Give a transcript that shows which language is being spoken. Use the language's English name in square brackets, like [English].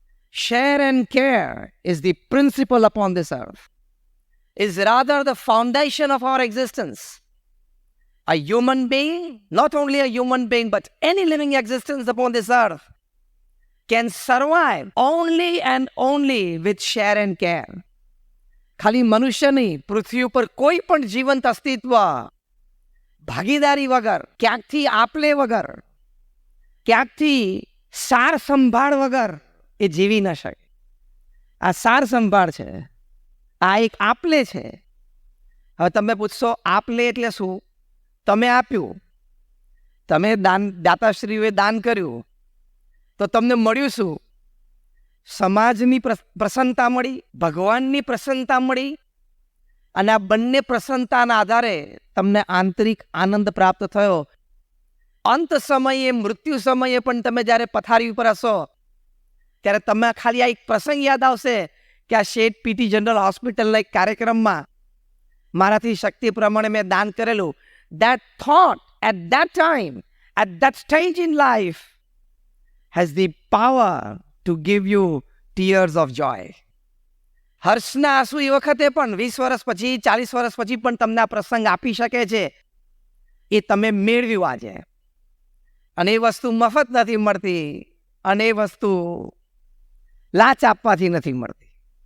[English] Share and care is the principle upon this earth, is rather the foundation of our existence. A human being, not only a human being, but any living existence upon this earth can survive only and only with share and care. [Gujarati] ખાલી મનુષ્ય નહીં, પૃથ્વી ઉપર કોઈ પણ જીવંત અસ્તિત્વ ભાગીદારી વગર, ક્યાંકથી આપલે વગર, ક્યાંકથી સાર સંભાળ વગર એ જીવી ન શકે. આ સાર સંભાળ છે, આ એક આપલે છે. હવે તમે પૂછશો આપલે એટલે શું? તમે આપ્યું, તમે દાતાશ્રીઓએ દાન કર્યું, તો તમને મળ્યું શું? સમાજની પ્રસન્નતા મળી, ભગવાનની પ્રસન્નતા મળી, અને આ બંને પ્રસન્નતાના આધારે તમને આંતરિક આનંદ પ્રાપ્ત થયો. અંત સમયે, મૃત્યુ સમયે પણ તમે જ્યારે પથારી ઉપર હશો ત્યારે તમે ખાલી આ એક પ્રસંગ યાદ આવશે કે આ શેઠ પીટી જનરલ હોસ્પિટલના એક કાર્યક્રમમાં મારાથી શક્તિ પ્રમાણે મેં દાન કરેલું. [English] That thought at that time, at that stage in life has the power to give you tears of joy. [Gujarati] હર્ષના આંસુ એ વખતે પણ 20 વર્ષ પછી, 40 વર્ષ પછી પણ તમને આ પ્રસંગ આપી શકે છે. એ તમે મેળવ્યું આજે. અને એ વસ્તુ મફત નથી મળતી, અને એ વસ્તુ લાચ આપવાથી નથી મળતી.